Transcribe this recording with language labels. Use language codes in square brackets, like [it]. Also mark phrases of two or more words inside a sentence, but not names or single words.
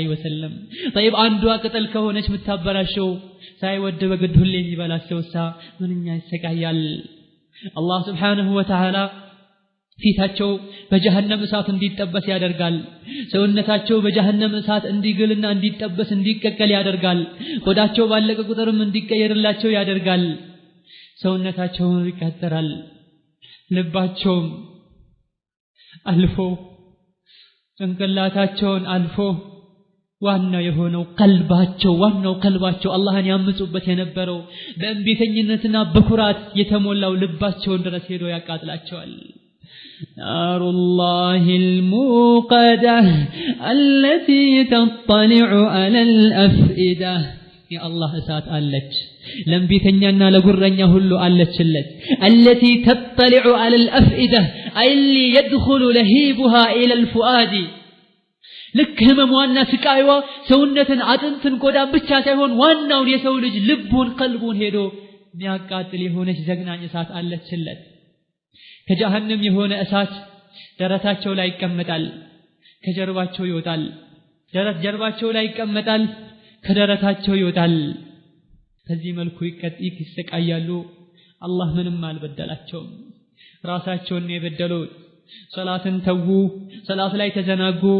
[am] ወሰለም። طيب አንዷ ቅጠል ከሆነች የምታበላሸው ሳይወድ በግድ ሁሌ የሚበላቸውሳ ምንኛ ይሰቃያል። አላህ [ar] سبحانه وتعالى [am] ፊታቸው በጀሃነም እሳት እንዲጠበስ ያደርጋል። ሰውነታቸው በጀሃነም እሳት እንዲግልና እንዲጠበስ እንዲቀቀል ያደርጋል። ሆዳቸው ባለቀ ቁጥርም እንዲቀየርላቸው ያደርጋል። ሰውነታቸው ይቃጠላል። ልባቸውም አልፎ ጭንቅላታቸውን አልፎ ዋናው የሆነው ቀልባቸው አላህን ያምፁበት የነበረው በእንቢተኝነትና በኩራት የተሞላው ልባቸውን ድረስ ሄዶ ያቃጥላቸዋል። [ar] نار الله الموقدة التي تطلع على الأفئدة يا الله [am] እሳት አለች ለምቢተኛና ለጉረኛ ሁሉ አለችለት። [ar] التي تطلع على الأفئدة أي اللي يدخل لهيبها إلى الفؤاد [am] ልክ ህመሟና ስቃይዋ ሰውነትን አጥንትን ቆዳን ብቻ ሳይሆን ዋናውን የሰው ልጅ ልቡን ቀልቡን ሄዶ የሚያቃጥል የሆነች ዘግናኝ እሳት አለችለት። ከጀሃነም የሆነ እሳት ደረታቸው ላይ ይቀመጣል፣ ከጀርባቸው ይወጣል። ጀርባቸው ላይ ይቀመጣል፣ ከደረታቸው ይወጣል። በዚህ መልኩ ይሰቃያሉ። አላህ ምንም አልበደላቸውም። ራሳቸውን የበደሉት ሶላትን ተዉ፣ ሶላት ላይ ተዘናጉ፣